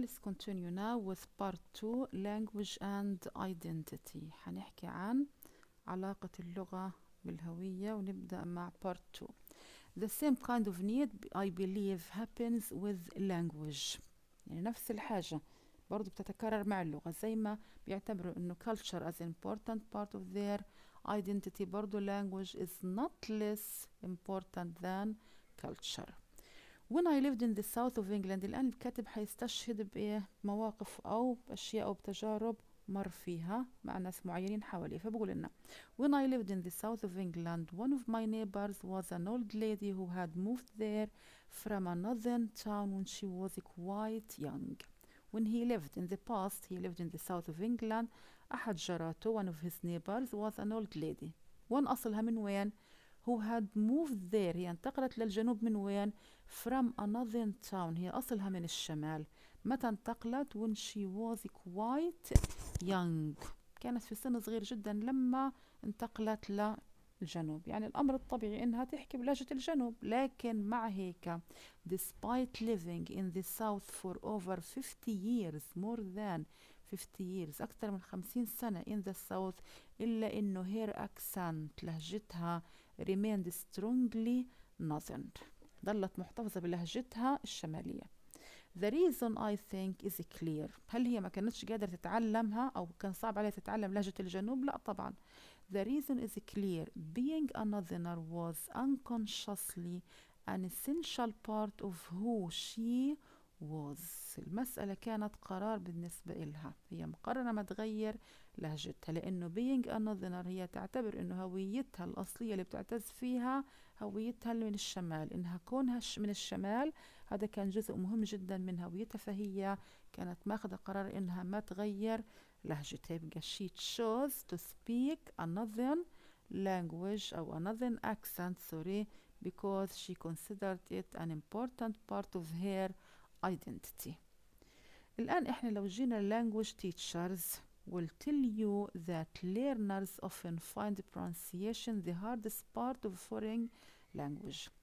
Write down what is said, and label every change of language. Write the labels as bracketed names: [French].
[English] Let's continue now with part 2 language and identity. [Arabic] هنحكي عن علاقة اللغة بالهوية ونبدأ مع [English] part 2. The same kind of need I believe happens with language. [Arabic] يعني نفس الحاجة برضو بتتكرر مع اللغة، زي ما بيعتبروا انه [English] culture as important part of their identity، [Arabic] برضو [English] language is not less important than culture. When I lived in the south of England، [Arabic] الآن الكاتب حيستشهد بمواقف أو بأشياء أو بتجارب مر فيها مع ناس معينين حواليه، فبقول لنا [English] When I lived in the south of England, one of my neighbors was an old lady who had moved there from another town when she was quite young. When he lived in the past, he lived in the south of England. [Arabic] أحد جاراته [English] one of his neighbors was an old lady. [Arabic] وين أصلها من وين؟ [English] who had moved there، [Arabic] هي انتقلت للجنوب من وين؟ [English] from another town، [Arabic] هي أصلها من الشمال. متى انتقلت؟ [English] when she was quite young، [Arabic] كانت في سن صغير جدا لما انتقلت للجنوب. يعني الأمر الطبيعي إنها تحكي بلهجة الجنوب، لكن مع هيك [English] despite living in the south [Arabic] for over 50 years more than 50 years أكثر من 50 سنة in the south، إلا إنه her accent لهجتها [English] remained strongly northern، [Arabic] ظلت محتفظة بلهجتها الشمالية. [English] The reason I think is clear. [Arabic] هل هي ما كانتش قادرة تتعلمها أو كان صعب عليها تتعلم لهجة الجنوب؟ لا طبعا. [English] The reason is clear. Being a northerner was unconsciously an essential part of who she was. [Arabic] المسألة كانت قرار بالنسبة إلها، هي مقررة ما تغير لهجتها، لأنه [English] being a northerner [Arabic] هي تعتبر أنه هويتها الأصلية اللي بتعتز فيها هويتها من الشمال، إنها كونها من الشمال هذا كان جزء مهم جدا من هويتها، فهي كانت ماخذة قرار إنها ما تغير لهجتها. [English] يبقى she chose to speak another language أو another accent sorry because she considered it an important part of her identity. [Arabic] الآن إحنا لو جينا [English] language teachers will tell you that learners often find pronunciation the hardest part of foreign language.